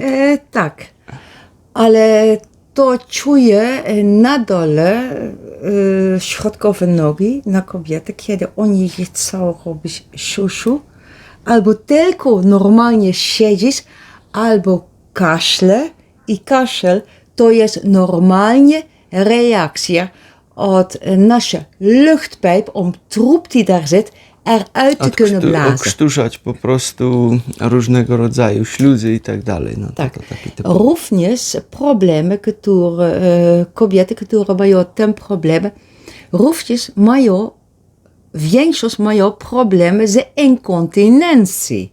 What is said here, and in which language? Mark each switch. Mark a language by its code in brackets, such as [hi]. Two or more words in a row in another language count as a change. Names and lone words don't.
[pl] Tak, ale to czuję na dole środkowe nogi na kobiety, kiedy oni chcą robić siusiu, albo tylko normalnie siedzieć, albo kaszle i kaszel to jest normalnie reactie od nasze [nl] luchtpijp om troep die daar zit eruit te kunnen blazen. [pl] Okrztuszać po prostu różnego rodzaju śluzy i tak dalej. No, tak. To taki typowy. Również problemy, które kobiety, które mają ten problem, również mają, większość mają problemy z inkontynencją.